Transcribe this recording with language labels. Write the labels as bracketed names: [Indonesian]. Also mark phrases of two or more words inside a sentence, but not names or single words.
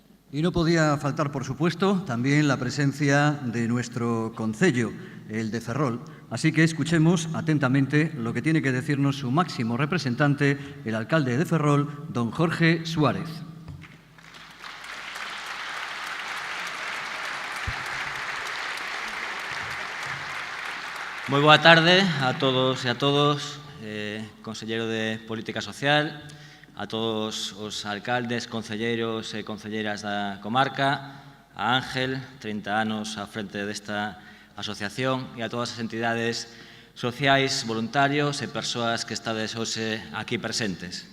[Spanish] Y no podía faltar, por supuesto, también la presencia de nuestro concello, el de Ferrol. Así que escuchemos atentamente lo que tiene que decirnos su máximo representante, el alcalde de Ferrol, don Jorge Suárez. [Galician] Moi boa tarde a todos e a todos, consellero de Política Social, a todos os alcaldes, concelleiros e concelleiras da comarca, a Ángel, 30 anos á frente desta asociación, e a todas as entidades sociais, voluntarios e persoas que estades hoxe aquí presentes.